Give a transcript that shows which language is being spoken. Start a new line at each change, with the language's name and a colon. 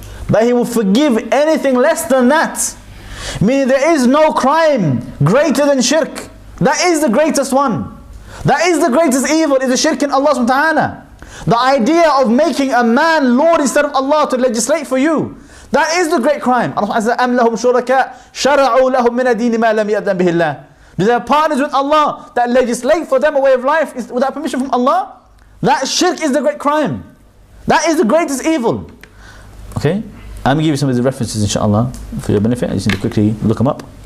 English: But He will forgive anything less than that. Meaning there is no crime greater than shirk. That is the greatest one. That is the greatest evil, is the shirk in Allah subhanahu wa ta'ala. The idea of making a man Lord instead of Allah to legislate for you. That is the great crime. Allah says,
Arabic: أَمْ لَهُمْ شُرَكَاء شَرَعُوا لَهُمْ مِنَ الدِّينِ مَا لَمْ يَأْذَنْ بِهِ اللَّهُ.
English: Do they have partners with Allah that legislate for them a way of life without permission from Allah? That shirk is the great crime. That is the greatest evil. Okay? I'm going to give you some of the references, inshallah, for your benefit. I just need to quickly look them up.